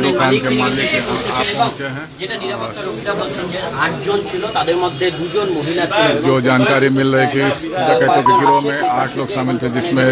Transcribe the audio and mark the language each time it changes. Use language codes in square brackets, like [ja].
[hi] दुकान के मालिक आप पहुंचे हैं। [bn] যেটা নিরাপত্তা রক্ষীরা বলছেন যে 8 জন ছিল, তাদের মধ্যে 2 জন মহিলা ছিলেন। [hi] जो जानकारी मिल रही कि इस डकैतों के गिरोह में 8 लोग शामिल थे, जिसमें